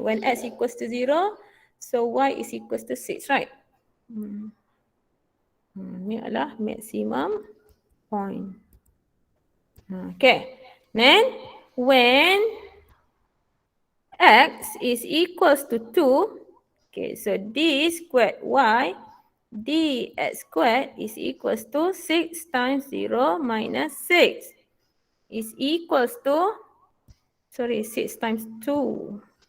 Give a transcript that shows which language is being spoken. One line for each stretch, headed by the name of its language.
English: When x equals to 0, so y is equals to 6, right?
Malay: Ni adalah maximum point.
English: Okay. Then when x is equals to 2, okay, so d squared y dx squared is equals to 6 times 0 minus 6 is equals to, 6 times 2.